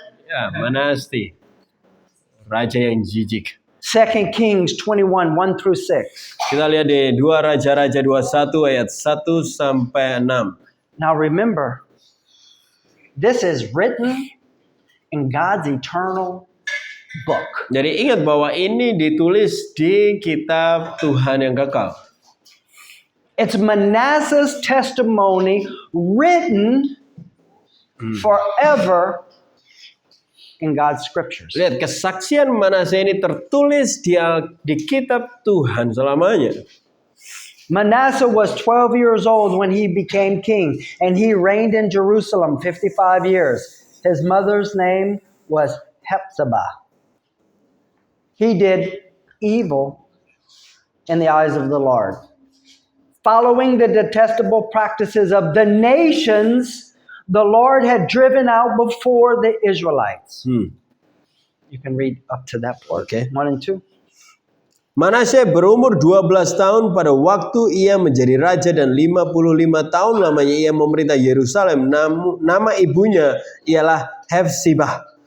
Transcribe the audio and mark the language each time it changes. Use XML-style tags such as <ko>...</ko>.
<id>Ya, Manase. Raja yang jijik.</id> <en>2 Kings 21, 1 through 6.</en> <id>Kita lihat di 2 Raja-Raja 21 ayat 1 sampai 6.</id> <en>Now remember, this is written in God's eternal book.</en> <id>Jadi ingat bahwa ini ditulis di kitab Tuhan yang kekal.</id> <en>It's Manasseh's testimony written forever in God's scriptures.</en> <id>Lihat, kesaksian Manase ini tertulis di kitab Tuhan selamanya.</id> <en>Manasseh was 12 years old when he became king, and he reigned in Jerusalem 55 years. His mother's name was Hephzibah. He did evil in the eyes of the Lord, following the detestable practices of the nations the Lord had driven out before the Israelites. You can read up to that part, Okay. 1 and 2.</en> <id>Manase berumur 12 tahun pada waktu ia menjadi raja dan 55 tahun lamanya ia memerintah Yerusalem. Nama ibunya ialah Hephzibah.</id>